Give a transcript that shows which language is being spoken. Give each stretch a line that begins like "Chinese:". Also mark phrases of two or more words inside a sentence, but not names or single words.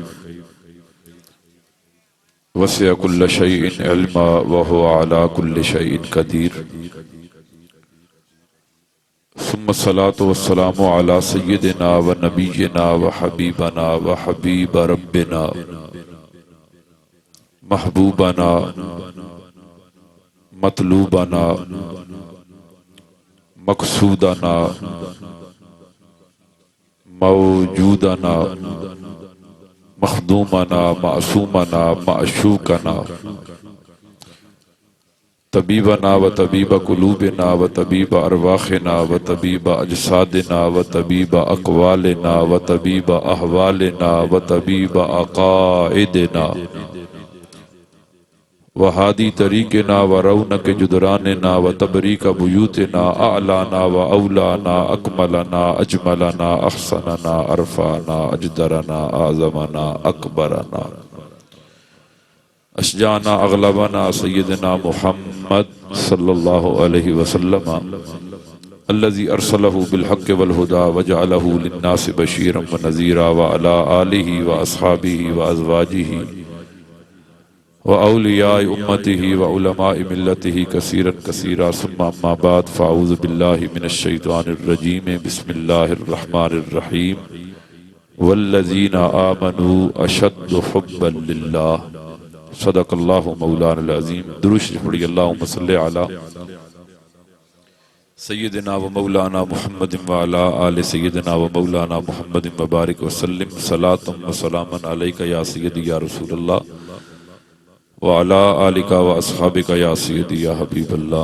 Arabic: وسع كل شيء علما وهو على كل شيء قدير ثم الصلاة والسلام على سيدنا ونبينا وحبيبنا وحبيب ربنا محبوبنا مطلوبنا مقصودنا موجودنا مخدومنا معصومنا معشوقنا طبيبنا وطبيب قلوبنا وطبيب أرواحنا وطبيب أجسادنا وطبيب أقوالنا وطبيب أحوالنا وطبيب عقائدنا وهادي طريقنا ورونق جدراننا وتبريك بيوتنا أعلانا وأولانا أكملنا أجملنا أحسننا أرفعنا أجدرنا أعظمنا أكبرنا أشجعنا أغلبنا سيدنا محمد صلى الله عليه وسلم الذي أرسله بالحق والهدى وجعله للناس بشيرا ونذيرا وعلى آله وأصحابه وأزواجه وأولياء أمته وعلماء ملته كثيرا كثيرا ثم أما بعد فأعوذ بالله من الشيطان الرجيم بسم الله الرحمن الرحيم والذين آمنوا أشد حبا لله صدق اللہ مولانا العظیم
Punjabi: درود شریف پڑھی
Arabic: اللہم صلی علی سیدنا و مولانا محمد وعلا آل سیدنا و مولانا محمد مبارک وسلم صلاۃ و سلاما علیک یا سیدی یا رسول اللہ وعلا آلک و اصحابک یا سیدی یا حبیب اللہ۔